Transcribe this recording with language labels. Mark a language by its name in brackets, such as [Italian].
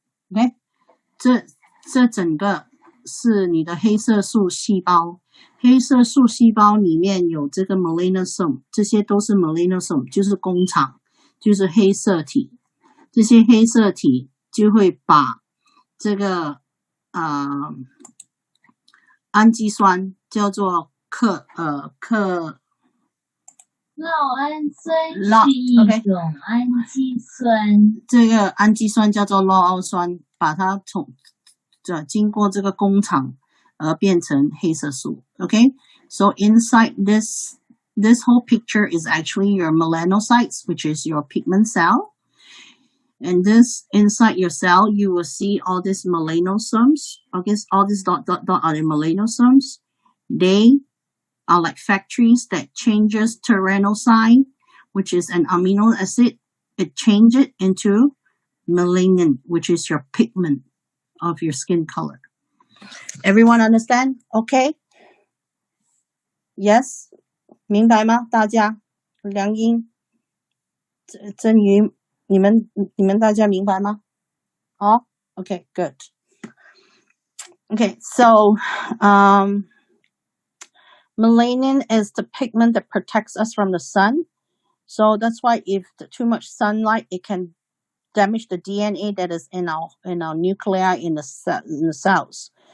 [Chinese] ？OK， 这整个是你的黑色素细胞，黑色素细胞里面有这个 melanosome， 这些都是 melanosome， 就是工厂，就是黑色体，这些黑色体就会把这个氨基酸叫做酪氨酸是一种氨基酸。这个氨基酸叫做酪氨酸，把它经过这个工厂而变成黑色素。 [English] Okay, so inside this whole picture is actually your melanocytes, which is your pigment cell. And this inside your cell, you will see all these melanosomes. Okay, all these dot are the melanosomes. They are like factories that changes tyrosine, which is an amino acid. It changes it into melanin, which is your pigment of your skin color. Everyone understand? Okay? Yes? [Chinese] 明白吗？大家？梁英、真瑜，你们大家明白吗？ [English] 哦 Okay, good. Okay, so melanin is the pigment that protects us from the sun. So that's why if too much sunlight, it can damage the DNA that is in our nuclei in the cells.